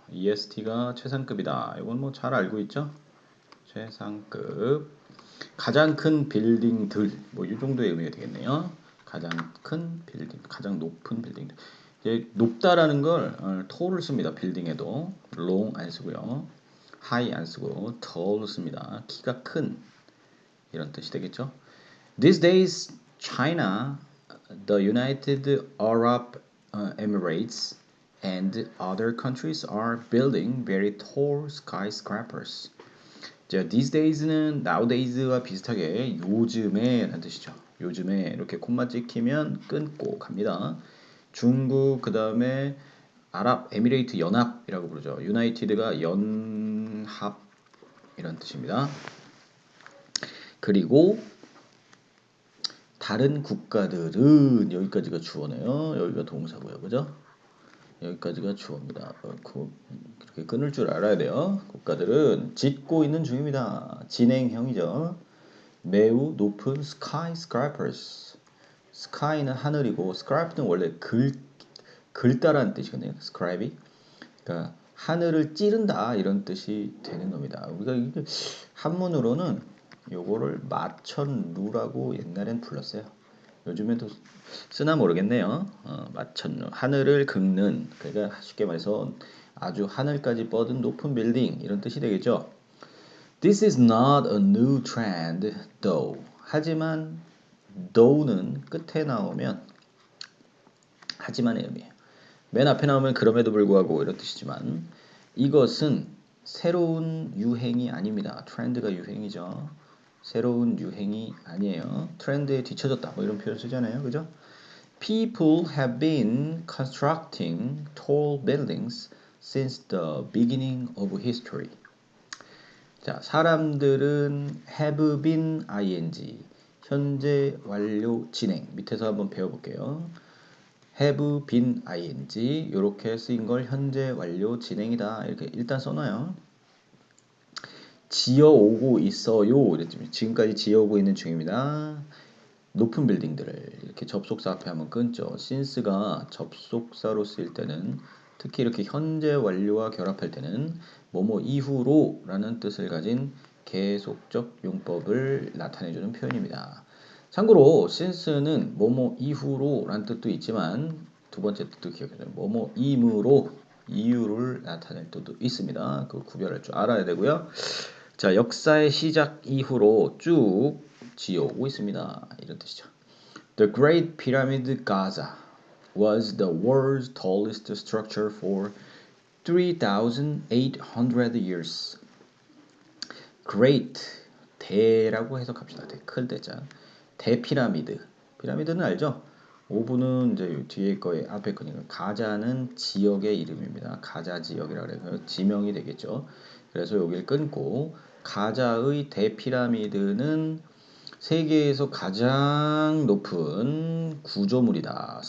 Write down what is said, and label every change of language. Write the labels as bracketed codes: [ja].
[ko] EST가 최상급이다. 이건 뭐 잘 알고 있죠. 최상급 가장 큰 빌딩들 뭐 이 정도의 의미가 되겠네요. 가장 큰 빌딩, 가장 높은 빌딩들. 이제 높다라는 걸 tall을 씁니다. 빌딩에도 long 안 쓰고요. high 안 쓰고 tall 씁니다. 키가 큰 이런 뜻이 되겠죠. [en] These days, China, the United Arab Emirates, and other countries are building very tall skyscrapers. [ko] 자, [en] these days [ko] 는 nowadays와 비슷하게 요즘에 라는 뜻이죠. 요즘에 이렇게 콤마 찍히면 끊고 갑니다. 중국 그 다음에 아랍에미레이트 연합이라고 부르죠. 유나이티드가 연합 이런 뜻입니다. 그리고 다른 국가들은 여기까지가 주어네요. 여기가 동사고요. 그죠? 여기까지가 주어입니다. 그렇게 끊을 줄 알아야 돼요. 국가들은 짓고 있는 중입니다. 진행형이죠. 매우 높은 skyscrapers. sky는 하늘이고 scarp는 원래 긁다라는 뜻이거든요. scribe이. 그러니까 하늘을 찌른다 이런 뜻이 되는 겁니다. 우리가 이게 한문으로는 요거를 마천루라고 옛날엔 불렀어요. 요즘에도 쓰나 모르겠네요. 마천루 하늘을 긁는 그러니까 쉽게 말해서 아주 하늘까지 뻗은 높은 빌딩 이런 뜻이 되겠죠. [en] This is not a new trend though. [ko] 하지만 though는 끝에 나오면 하지만의 의미예요. 맨 앞에 나오면 그럼에도 불구하고 이런 뜻이지만 이것은 새로운 유행이 아닙니다. 트렌드가 유행이죠. 새로운 유행이 아니에요. 트렌드에 뒤처졌다 뭐 이런 표현 쓰잖아요. 그죠? [en] People have been constructing tall buildings since the beginning of history. [ko] 자, 사람들은 [en] have been ing [ko] 현재 완료 진행 밑에서 한번 배워볼게요. [en] have been ing [ko] 이렇게 쓰인 걸 현재 완료 진행이다 이렇게 일단 써놔요. 지어오고 있어요. 지금까지 지어오고 있는 중입니다. 높은 빌딩들을 이렇게 접속사 앞에 한번 끊죠. since가 접속사로 쓰일 때는 특히 이렇게 현재 완료와 결합할 때는 뭐뭐 이후로 라는 뜻을 가진 계속적 용법을 나타내주는 표현입니다. 참고로 since는 뭐뭐 이후로 라는 뜻도 있지만 두 번째 뜻도 기억해줘요. 뭐뭐 임으로 이유를 나타낼 때도 있습니다. 그 구별할 줄 알아야 되고요. 자, 역사의 시작 이후로 쭉 지어오고 있습니다. 이런 뜻이죠. [en] The Great Pyramid Gaza was the world's tallest structure for 3,800 years. [ko] Great, 대라고 해석합시다. 큰 대자. 대피라미드. 피라미드는 알죠? 오브는 이제 뒤에 거에 앞에 거니까 가자는 지역의 이름입니다. 가자 지역이라 그래서 지명이 되겠죠. 그래서 여기를 끊고 가자의 대피라미드는 세계에서 가장 높은 구조물이다.